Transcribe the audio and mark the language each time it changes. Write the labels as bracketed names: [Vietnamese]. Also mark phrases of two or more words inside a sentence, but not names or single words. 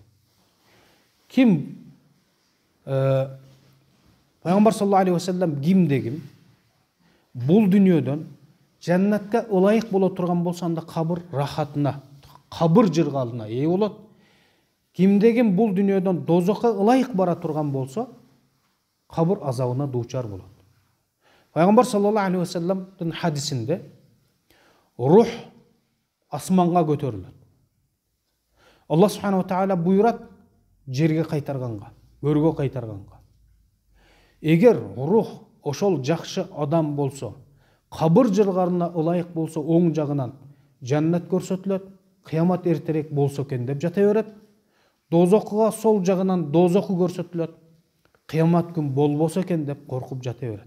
[Kyrgyz] Ким Пайгамбар [Arabic] صلى الله عليه وسلم [Kyrgyz] кимде-ким бул дүйнөдөн жаннатка ылайык боло турган болсо анда кабыр рахатына, кабыр жыргалына ээ болот. Кимде-ким бул дүйнөдөн дозокко ылайык бара турган болсо кабыр азабына дуучар болот. Пайгамбар [Arabic] صلى الله عليه وسلم [Kyrgyz] хадисинде рух асманга көтөрүлөт. [Arabic] الله سبحانه وتعالى [Kyrgyz] буйрат жерге кайтарганга, өргө кайтарганга. Эгер рух ошол жакшы адам болсо, кабыр жыргарына ылайык болсо, оң жагынан жаннат көрсөтүлөт, кыямат эртерээк болсо экен деп жата берет. Дозокуга сол жагынан дозоку көрсөтүлөт, кыямат күн болбосо экен деп коркуп жата берет.